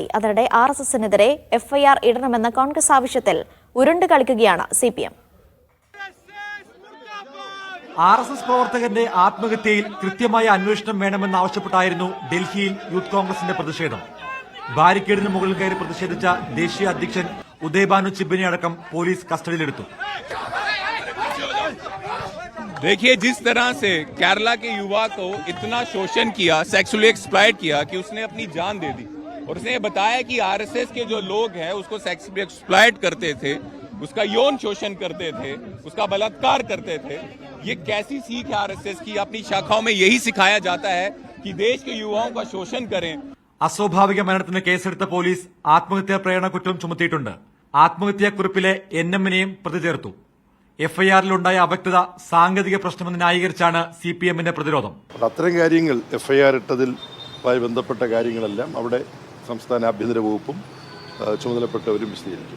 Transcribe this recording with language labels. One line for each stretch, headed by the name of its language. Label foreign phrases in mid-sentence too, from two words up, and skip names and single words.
Malayalam: അതിനിടെ RSSനെതിരെ FIR ഇടണമെന്ന കോൺഗ്രസ് ആവശ്യത്തിൽ ഉരുണ്ട് കളിക്കുകയാണ് CPM. RSS പ്രവർത്തകന്റെ ആത്മഹത്യയിൽ കൃത്യമായ അന്വേഷണം വേണമെന്നാവശ്യപ്പെട്ടായിരുന്നു ഡൽഹിയിൽ യൂത്ത് കോൺഗ്രസിന്റെ പ്രതിഷേധം. ബാരിക്കേഡിന് മുകളിൽ കയറി പ്രതിഷേധിച്ച ദേശീയ അധ്യക്ഷൻ ഉദയഭാനു ചിബ്ബിനെ അടക്കം പോലീസ് കസ്റ്റഡിയിലെടുത്തു.
Hindi: देखिए, जिस तरह से केरला के युवा को इतना शोषण किया,
English: sexually exploit
Hindi: किया कि उसने अपनी जान दे दी और उसने बताया कि RSS के जो लोग हैं उसको
English: sexually exploit
Hindi: करते थे, उसका यौन शोषण करते थे, उसका बलात्कार करते थे. ये कैसी सीख है RSS की? अपनी शाखाओं में यही सिखाया जाता है कि देश के युवाओं का शोषण करें.
Malayalam: അസ്വാഭാവിക മരണത്തിന് കേസെടുത്ത പോലീസ് ആത്മഹത്യാ പ്രേരണ കുറ്റം ചുമത്തിയിട്ടുണ്ട്. ആത്മഹത്യാക്കുറിപ്പിലെ NMനെയും പ്രതി ചേർത്തു. FIRലുണ്ടായ അവ്യക്തത സാങ്കേതിക പ്രശ്നമെന്ന് ന്യായീകരിച്ചാണ് CPMന്റെ പ്രതിരോധം. അത്തരം കാര്യങ്ങൾ FIR ഇട്ടതിലുമായി ബന്ധപ്പെട്ട കാര്യങ്ങളെല്ലാം അവിടെ സംസ്ഥാന ആഭ്യന്തര വകുപ്പും ചുമതലപ്പെട്ടവരും വിശദീകരിക്കും.